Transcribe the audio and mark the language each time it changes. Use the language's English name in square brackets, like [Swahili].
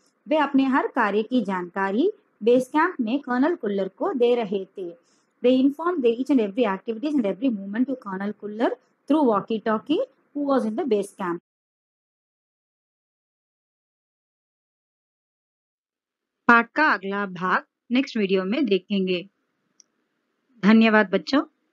[Hindi] वे अपने हर कार्य की जानकारी बेस कैंप में कर्नल कुल्लर को दे रहे थे. [English] They informed their each and every activities and every movement to Colonel Kuller through walkie-talkie, who was in the base camp. [Hindi] पाठ का अगला भाग नेक्स्ट वीडियो में देखेंगे. धन्यवाद बच्चों.